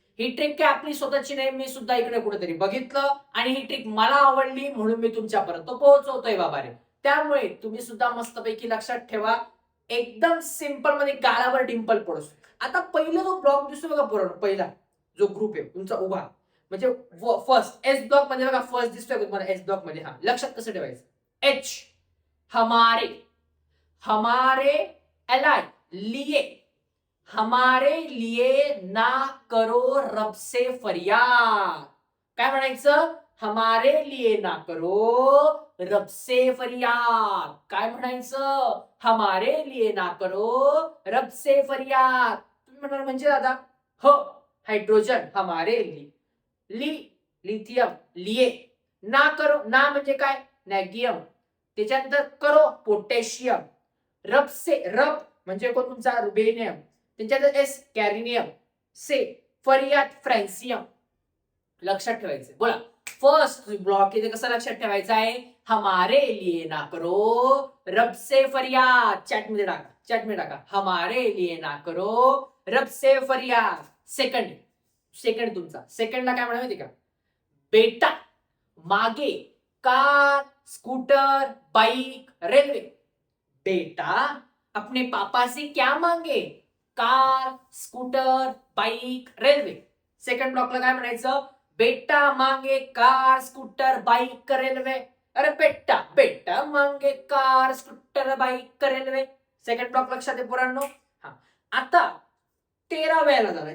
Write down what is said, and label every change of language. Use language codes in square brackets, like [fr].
[mr] ही trick काय आपली स्वतःची नाही, मी सुद्धा इकडे कुठेतरी बघितलं आणि ही ट्रिक मला आवडली म्हणून मी तुमच्यापर्यंत पोहोचवतोय बाबा रे. त्यामुळे तुम्ही सुद्धा मस्तपैकी लक्षात ठेवा. एकदम सिंपल मध्ये गालावर डिंपल पडतो. आता पहिला जो ब्लॉक दिसतो बघा पोरांनो, पहिला जो ग्रुप आहे तुमचा उभा, म्हणजे फर्स्ट एस ब्लॉक मध्ये बघा, फर्स्ट दिसतोय तुम्हाला एस ब्लॉक मध्ये. हा लक्षात कसं ठेवायचं? [hi] एच हमारे, हमारे एलाय लिए, हमारे लिए ना करो रब से फरियाद. [mr] काय म्हणायचं? [hi] हमारे लिए ना करो रब से फरियाद. [mr] काय म्हणायचं? [hi] हमारे लिए ना करो रब से फरियाद. [mr] तुम्ही म्हणाल म्हणजे दादा, हो हायड्रोजन हमारे लिए, ली लिथियम लिए, ना करो, ना म्हणजे काय? नॅगियम. त्याच्यानंतर करो पोटॅशियम, रब से, रब म्हणजे कोण? तुमचा रुबेनियम. त्याच्यानंतर एस कॅरिनियम, से फरियाद फ्रॅन्सियम. लक्षात ठेवायचं. बोला, फर्स्ट ब्लॉक इथे कसं लक्षात ठेवायचं आहे? [hi] हमारे लिए ना करो रब से फरियाद. [mr] चॅट मध्ये टाका, चॅट मध्ये टाका, [hi] हमारे लिए ना करो रब से फरियाद. [mr] सेकंड, सेकंड तुमचा, सेकंडला काय म्हणा माहिती का? [hi] बेटा मागे कार, स्कूटर, बाइक, रेलवे. बेटा अपने पापा से क्या मांगे? Car, scooter, bike, railway. [mr] Second ब्लॉकला काय म्हणायचं? [hi] बेटा मांगे कार, स्कूटर, बाइक, रेल्वे. अरे बेटा, बेटा मांगे car, scooter, bike, railway. [mr] Second block लक्षात आहे पोरांनो. हा, आता 13व्याला झालाय.